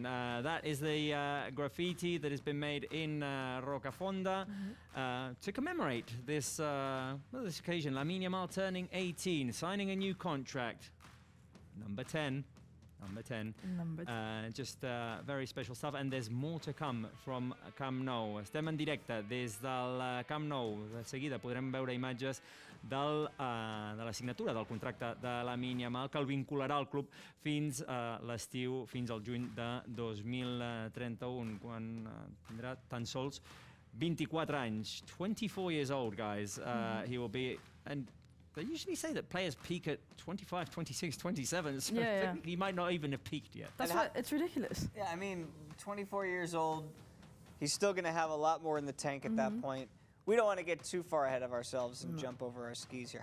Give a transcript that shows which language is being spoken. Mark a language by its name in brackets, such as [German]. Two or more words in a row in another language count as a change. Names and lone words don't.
[English] That is the graffiti that has been made in Rocafonda to commemorate this occasion. Lamine Yamal turning 18, signing a new contract. Number 10. Just very special stuff, and there's more to come from Camp Nou. [Catalan] Estem en directe des del Camp Nou. De seguida podrem veure imatges de la signatura del contracte de Lamine Yamal, que el vincularà al club fins l'estiu, fins al juny de 2031, quan tindrà tan sols 24 anys. [English] 24 years old, guys. He will be, and they usually say that players peak at 25, 26, 27, so he might not even have peaked yet. That's why it's ridiculous. Yeah, I mean, 24 years old, he's still going to have a lot more in the tank at that point. We don't want to get too far ahead of ourselves and jump over our skis here.